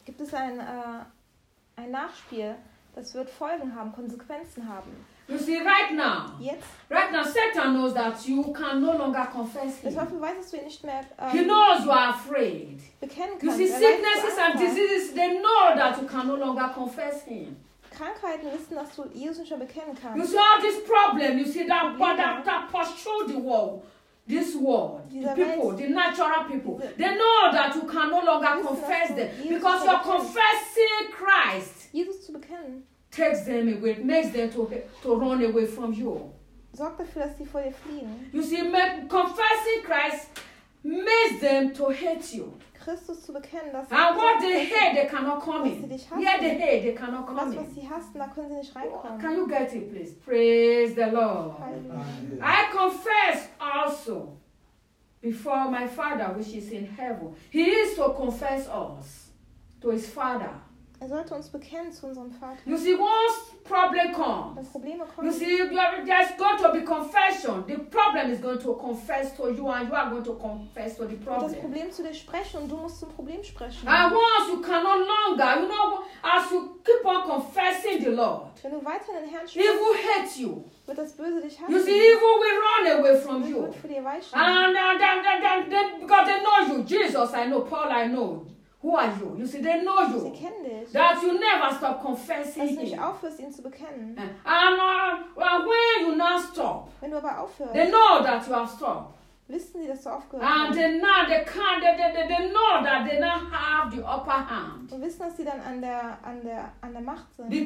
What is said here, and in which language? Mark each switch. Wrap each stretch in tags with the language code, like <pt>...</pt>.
<de>Gibt es ein Nachspiel, das wird Folgen haben, Konsequenzen haben.</de> <en>You see, right now,</en> <de>jetzt,</de> <en>right now, Satan knows that you can no longer confess him.</en> <de>Der Teufel weiß, dass du ihn nicht mehr</de> <en>he knows you are afraid.</en> <de>Bekennen kannst.</de> <en>You see, sicknesses and diseases, they know that you can no longer confess him.</en> <de>Krankheiten wissen, dass du Jesus nicht mehr bekennen kannst.</de> <en>You see, all this problem, you see, that posture the world. This world, the people, the natural people, they know that you can no longer confess them because you're confessing Christ.</en> <de>Jesus zu bekennen.</de> <en>Takes them away, makes them to run away from you.</en> <de>Sorgt dafür, dass sie vor dir fliehen.</de> <en>You see, confessing Christ makes them to hate you.</en> <de>Christus zu bekennen, dass</de> <en>and what they hate, they cannot come in. Yeah, they hate, they cannot come in.</en> <de>Das, was sie hassen, da können sie nicht reinkommen.</de> <en>Can you get it, please? Praise the Lord. Hallelujah. I confess also before my Father, which is in heaven. He is to confess us to his Father.</en> <de>Er sollte uns bekennen zu unserem Vater.</de> <en>You see, once problem comes,</en> <de>Probleme</de> <en>you see, there's going to be confession. The problem is going to confess to you and you are going to confess to the problem.</en> <de>Das Problem zu dir sprechen und du musst zum Problem sprechen.</de> <en>And once you can no longer, you know, as you keep on confessing the Lord,</en> <de>wenn du weiter den Herrn sprichst,</de> <en>evil hates you.</en> <de>Wird das Böse dich hassen.</de> <en>You see, evil will run away from you.</en> <de>Wird von dir weichen.</de> <en>And because they know you. Jesus, I know. Paul, I know. Who are you? You see, they know you.</en> <de>Sie kennen dich.</de> <en>That you never stop confessing him.</en> <de>Dass du nicht aufhörst, ihn zu bekennen.</de> <en>And when you not stop,</en> <de>wenn du aber aufhörst,</de> <en>they know that you have stopped.</en> <de>Wissen sie, dass du aufgehört hast.</de> <en>And they now they can't. They know that they now have the upper hand.</en> <de>Und wissen, dass sie dann an der Macht sind.</de>